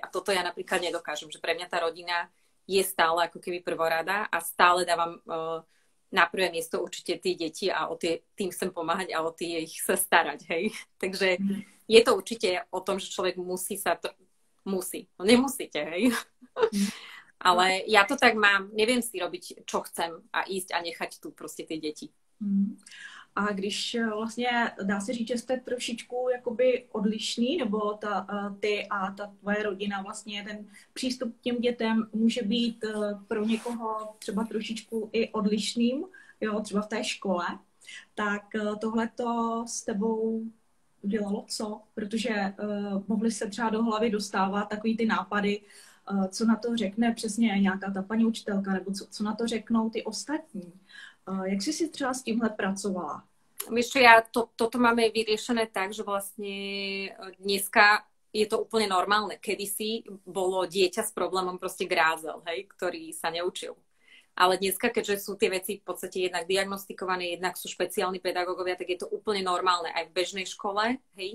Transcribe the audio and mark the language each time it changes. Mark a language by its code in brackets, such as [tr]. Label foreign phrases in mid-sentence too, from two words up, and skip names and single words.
[sk] A toto ja napríklad nedokážem, že pre mňa tá rodina je stále ako keby prvorada a stále dávam na prvé miesto určite tí deti a tým chcem pomáhať a o ich sa starať, hej. Takže je to určite o tom, že človek musí. No nemusíte, hej. Ale ja to tak mám, neviem si robiť, čo chcem a ísť a nechať tu proste tie deti. [cs] A když vlastně dá se říct, že jste trošičku jakoby odlišný, nebo ty a ta tvoje rodina, vlastně ten přístup k těm dětem může být pro někoho třeba trošičku i odlišným, jo, třeba v té škole, tak tohleto s tebou udělalo co? Protože mohly se třeba do hlavy dostávat takový ty nápady, co na to řekne přesně nějaká ta paní učitelka, nebo co na to řeknou ty ostatní. Jak jsi si třeba s tímhle pracovala? [sk] Vieš čo, toto máme vyriešené tak, že vlastne dneska je to úplne normálne. Kedysi bolo dieťa s problémom proste grázel, hej, ktorý sa neučil. Ale dneska, keďže sú tie veci v podstate jednak diagnostikované, jednak sú špeciálni pedagógovia, tak je to úplne normálne aj v bežnej škole, hej.